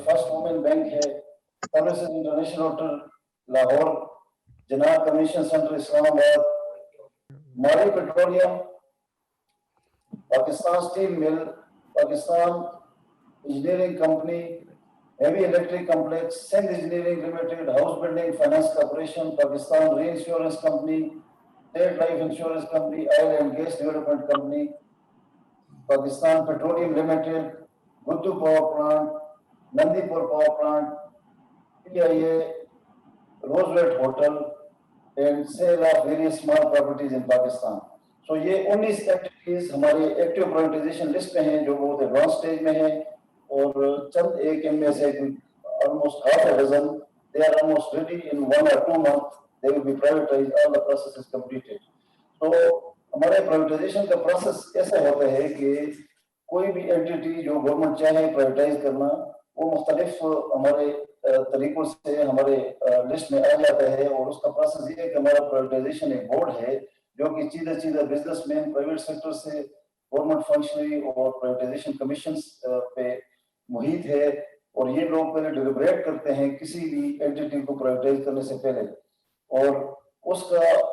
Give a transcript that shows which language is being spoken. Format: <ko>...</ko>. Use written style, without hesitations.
<hi>First women bank है, services international hotel Lahore, जनाब commission centre Islamabad, मारी petroleum, Pakistan steel mill, Pakistan engineering company, heavy electric complex, Sindh engineering limited, house building finance corporation, Pakistan री insurance company, state life insurance company, oil and gas development company, Pakistan petroleum limited, गुद्दू power plant, Nandipur power plant, PIA, रोजवेट hotel</hi> <en>and sale of various small properties in Pakistan. So</en> <hi>ये 19 activities हमारे active privatisation list में हैं जो बहुत advance stage में हैं, और चंद एक इनमें से</hi> <en>almost half a dozen, they are almost ready in 1 or 2 months they will be privatized, all the process is completed.</en> <hi>तो हमारे प्राइवेटाइजेशन का प्रोसेस ऐसा होता है कि कोई भी एंटिटी जो गवर्नमेंट चाहे प्राइवेटाइज करना, वो मुख्तलिफ हमारे तरीकों से हमारे लिस्ट में आ जाता है, और उसका प्रोसेस ये है कि हमारा प्राइवेटाइजेशन एक बोर्ड है जो कि सीधा बिजनेसमैन, प्राइवेट सेक्टर से गवर्नमेंट फंक्शनरी और प्राइवेटाइजेशन कमीशन पे मुहित है, और ये लोग पहले डिलिब्रेट करते हैं किसी भी एंटिटी को प्राइवेटाइज करने से पहले, और उसका</hi>